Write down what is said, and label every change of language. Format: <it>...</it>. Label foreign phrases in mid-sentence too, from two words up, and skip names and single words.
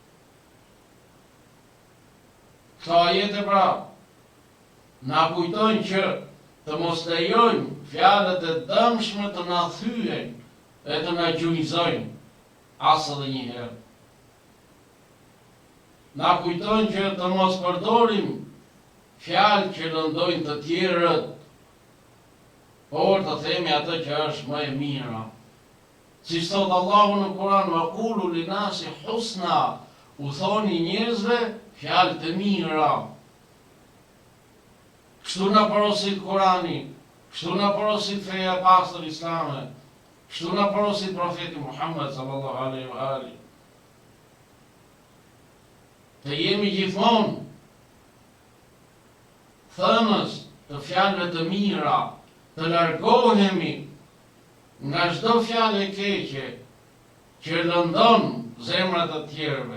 <sq>Këto ajete pra na kujtojnë që të mos lejojmë fjalët e dëmshme të na thyen e të na gjujzojnë as edhe një herë. Na kujtojnë që të mos përdorim fjalë që lëndojnë të tjerët, por të themi atë që është më e mira. Si thot Allahu në Kur'an,</sq> <ar>وقولوا للناس حسنا,</ar> <sq>u thoni njerëzve fjalë të mira. Kështu na porosit Kurani, kështu na porosit feja e pastër islame, kështu na porosit profeti Muhammed</sq> <ar>صلى الله عليه وآله.</ar> <sq>Të jemi gjithmonë thënës të fjalëve të mira, të largohemi nga çdo fjalë e keqe që lëndon zemrat e tjerëve.</sq>